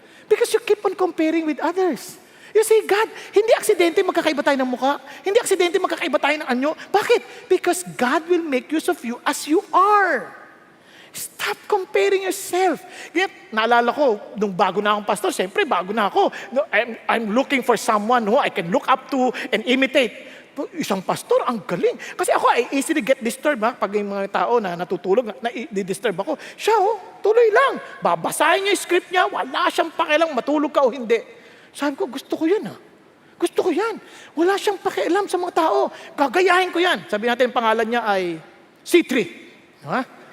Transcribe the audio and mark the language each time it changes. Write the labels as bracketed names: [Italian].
[English] Because you keep on comparing with others. You say, God, [Filipino] hindi aksidente magkakaiba tayo ng mukha. Hindi aksidente magkakaiba tayo ng anyo. Bakit? [English] Because God will make use of you as you are. Stop comparing yourself. [Filipino] Kaya naalala ko, nung bago na akong pastor, siyempre bago na ako. [English] I'm looking for someone who I can look up to and imitate. [Filipino] Isang pastor, ang galing. Kasi ako, [English] I easily get disturbed. [Filipino] Pag yung mga tao na natutulog, na-disturb ako. Siya, tuloy lang. Babasahin niya yung script niya, wala siyang pakialam, matulog ka o hindi. Sabi ko, gusto ko yan Gusto ko yan. Wala siyang pakialam sa mga tao. Gagayahin ko yan. Sabi natin, pangalan niya ay C3. Ha?